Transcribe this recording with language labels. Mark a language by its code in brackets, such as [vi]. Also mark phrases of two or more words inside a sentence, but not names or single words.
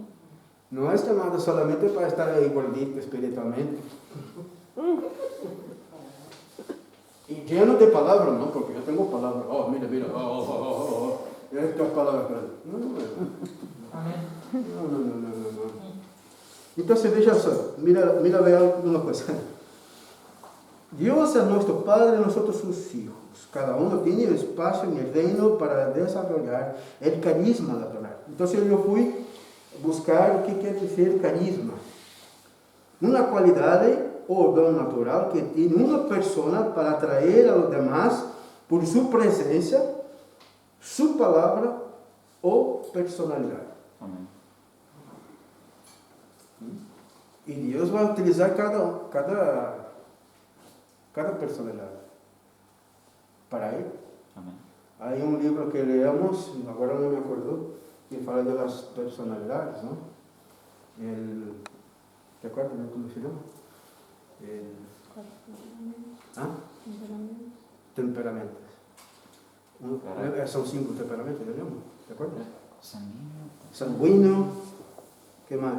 [es] No es llamado solamente para estar ahí gordito espiritualmente. Y lleno de palabras, ¿no? Porque yo tengo palabras. Oh, mira. Estas palabras. No. Entonces, [pt] veja só. [es] Mira, vea una cosa. Dios es nuestro Padre, nosotros sus hijos. Cada uno tiene espacio en el reino para desarrollar el carisma natural. Entonces yo fui buscar [pt] o que [es] quiere dizer carisma. [pt] Uma qualidade ou dom natural que tem uma pessoa para atrair [es] a los demás [pt] por sua presença, sua palavra ou personalidade. [es] Amén. [pt] E Deus vai utilizar cada personalidade para Ele. [es] Amén. [pt] Há livro que leemos, agora não me acordo, que fala das personalidades, não? [es] ¿Te acuerdas cómo se llama? Temperamentos. Son 5 temperamentos, ¿ya vemos? ¿Te acuerdas? Sanguíneo. ¿Qué más?